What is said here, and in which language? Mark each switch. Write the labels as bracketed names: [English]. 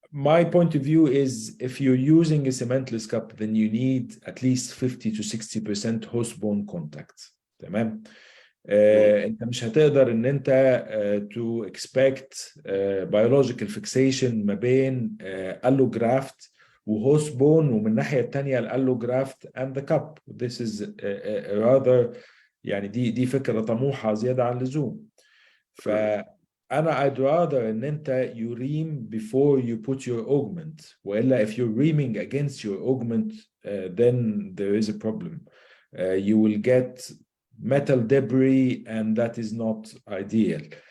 [English] My point of view is if you're using a cementless cup, then you need at least 50 to 60% host bone contact. [Arabic] تمام؟ انت مش هتقدر ان انت [English] to expect biological fixation [Arabic] ما بين allograft وهوست بون، ومن الناحيه الثانيه الالوجرافت [English] and the cup. This is rather [Arabic] يعني دي فكره طموحه زياده عن اللزوم. فانا [English] I'd rather [Arabic] ان انت [English] you ream before you put your augment، [Arabic] والا [English] if you're reaming against your augment then there is a problem. You will get metal debris and that is not ideal.